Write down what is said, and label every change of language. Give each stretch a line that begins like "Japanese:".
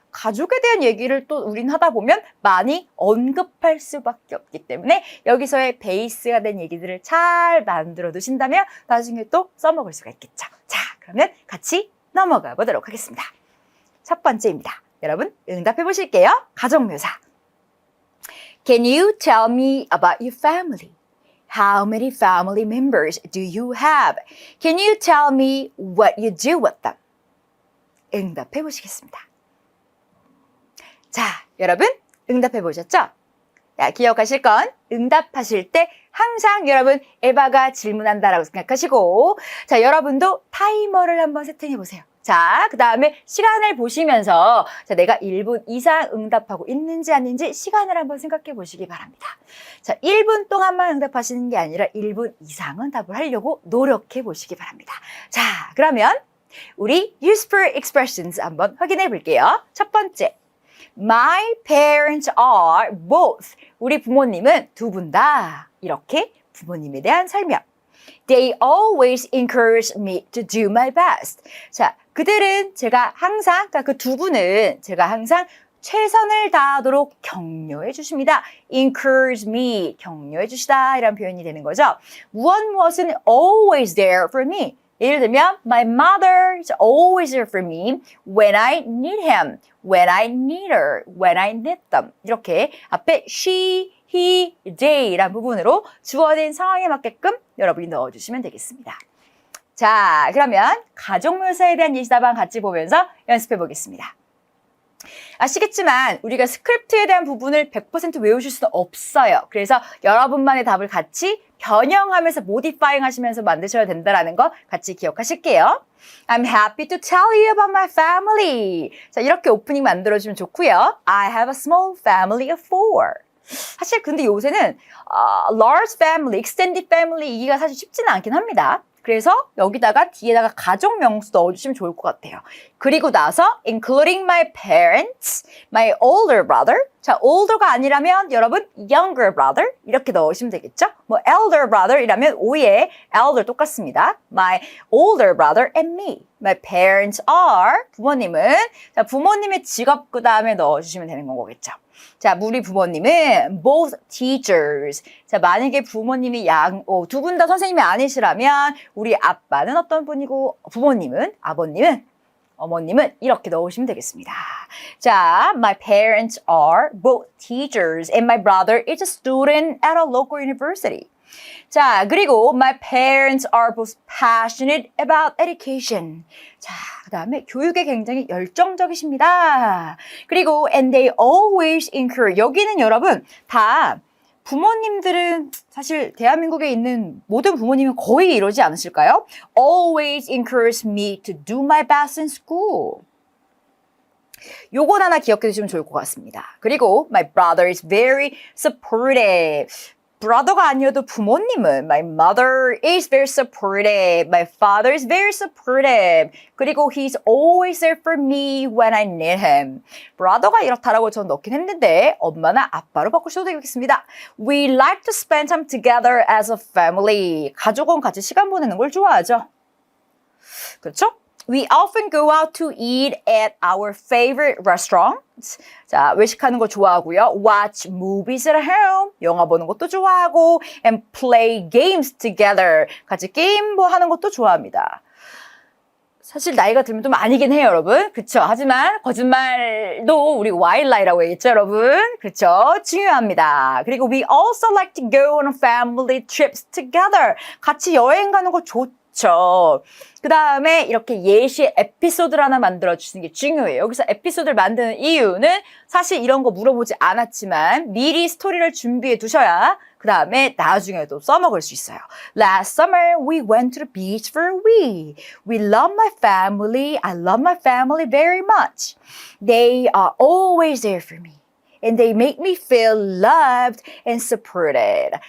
Korean: 가족에 대한 얘기를 또 우린 하다 보면 많이 언급할 수밖에 없기 때문에 여기서의 베이스가 된 얘기들을 잘 만들어 두신다면 나중에 또 써먹을 수가 있겠죠. 자, 그러면 같이 넘어가 보도록 하겠습니다. 첫 번째입니다. 여러분 응답해 보실게요. 가족 묘사.
English: Can you tell me about your family? How many family members do you have? Can you tell me what you do with them?
Korean: 응답해 보시겠습니다. 자, 여러분 응답해 보셨죠? 자, 기억하실 건 응답하실 때 항상 여러분 에바가 질문한다라고 생각하시고 자, 여러분도 타이머를 한번 세팅해 보세요. 자, 그 다음에 시간을 보시면서 자, 내가 1분 이상 응답하고 있는지 아닌지 시간을 한번 생각해 보시기 바랍니다. 자, 1분 동안만 응답하시는 게 아니라 1분 이상은 답을 하려고 노력해 보시기 바랍니다. 자, 그러면 우리 useful expressions 한번 확인해 볼게요.
English: 첫 번째. My parents are both.
Korean: 우리 부모님은 두 분 다. 이렇게 부모님에 대한 설명.
English: They always encourage me to do my best.
Korean: 자, 그들은 제가 항상, 그러니까 그 두 분은 제가 항상 최선을 다하도록 격려해 주십니다. encourage me, 격려해 주시다 이런 표현이 되는 거죠. 무엇은
English: always there for me.
Korean: 예를 들면
English: my mother is always there for me when I need him, when I need her, when I need them.
Korean: 이렇게 앞에
English: she
Korean: he, they란 부분으로 주어진 상황에 맞게끔 여러분이 넣어주시면 되겠습니다. 자, 그러면 가족 묘사에 대한 예시답안 같이 보면서 연습해 보겠습니다. 아시겠지만 우리가 스크립트에 대한 부분을 100% 외우실 수는 없어요. 그래서 여러분만의 답을 같이 변형하면서 모디파잉 하시면서 만드셔야 된다는 거 같이 기억하실게요.
English: I'm happy to tell you about my family.
Korean: 자, 이렇게 오프닝 만들어주면 좋고요.
English: I have a small family of 4.
Korean: 사실 근데 요새는
English: large family, extended family
Korean: 이기가 사실 쉽지는 않긴 합니다. 그래서 여기다가 뒤에다가 가족 명수 넣어주시면 좋을 것 같아요. 그리고 나서
English: including my parents, my older brother.
Korean: 자, older가 아니라면 여러분 younger brother 이렇게 넣으시면 되겠죠? 뭐 elder brother이라면 오의 elder 똑같습니다.
English: My older brother and me. My parents are
Korean: 부모님은 자, 부모님의 직업 그 다음에 넣어주시면 되는 거겠죠. 자, 우리 부모님은
English: both teachers.
Korean: 자, 만약에 부모님이 두 분 다 선생님이 아니시라면 우리 아빠는 어떤 분이고 부모님은, 아버님은, 어머님은 이렇게 넣으시면 되겠습니다.
English: 자, my parents are both teachers and my brother is a student at a local university. 자, 그리고 my parents are both passionate about education.
Korean: 자, 그 다음에 교육에 굉장히 열정적이십니다.
English: 그리고 and they always encourage.
Korean: 여기는 여러분 다 부모님들은 사실 대한민국에 있는 모든 부모님은 거의 이러지 않으실까요?
English: Always encourage me to do my best in school.
Korean: 요건 하나 기억해 두시면 좋을 것 같습니다.
English: 그리고 my brother is very supportive.
Korean: brother가 아니어도 부모님은
English: my mother is very supportive. My father is very supportive. 그리고 he's always there for me when I need him.
Korean: brother가 이렇다라고 저는 넣긴 했는데 엄마나 아빠로 바꾸셔도 되겠습니다.
English: We like to spend time together as a family.
Korean: 가족은 같이 시간 보내는 걸 좋아하죠. 그렇죠?
English: We often go out to eat at our favorite restaurants.
Korean: 자, 외식하는 거 좋아하고요.
English: Watch movies at home.
Korean: 영화 보는 것도 좋아하고
English: and play games together.
Korean: 같이 게임 뭐 하는 것도 좋아합니다. 사실 나이가 들면 좀 아니긴 해요, 여러분. 그쵸? 하지만 거짓말도 우리 white lie라고 했죠, 여러분. 그쵸? 중요합니다.
English: 그리고 we also like to go on family trips together.
Korean: 같이 여행 가는 거 좋죠. 그 다음에 이렇게 예시 에피소드를 하나 만들어주시는 게 중요해요. 여기서 에피소드를 만드는 이유는 사실 이런 거 물어보지 않았지만 미리 스토리를 준비해 두셔야 그 다음에 나중에도 써먹을 수 있어요.
English: Last summer we went to the beach for a week. We love my family. I love my family very much. They are always there for me. And they make me feel loved and supported.